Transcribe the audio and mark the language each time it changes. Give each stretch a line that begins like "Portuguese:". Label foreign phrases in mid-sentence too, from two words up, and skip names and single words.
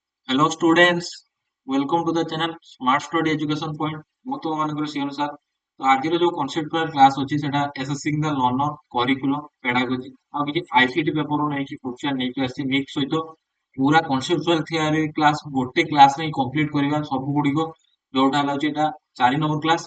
English: Hello students, welcome to the channel Smart Study Education Point.
Odia: ମୁଁ ତ ମାନଙ୍କର ସିଓନ ସାର୍। ତ ଆଜିର ଯୋଉ
English: conceptual class
Odia: ଅଛି ସେଟା
English: Assessing the Learner Curriculum Pedagogy
Odia: ଆଉ କିଛି ICT ପେପରରୁ ନେଇକି କ୍ୱେଶ୍ଚନ ନେଇକି ଆସିଛି ମିକ୍ସ ସହିତ ପୁରା
English: conceptual theory class
Odia: ଗୋଟେ କ୍ଲାସ୍ ରେ କମ୍ପ୍ଲିଟ୍ କରିବା ସବୁ ଗୁଡିକ ଯୋଉଟା ହେଲା ହଉଛି ଏଟା 4 ନମ୍ବର କ୍ଲାସ୍।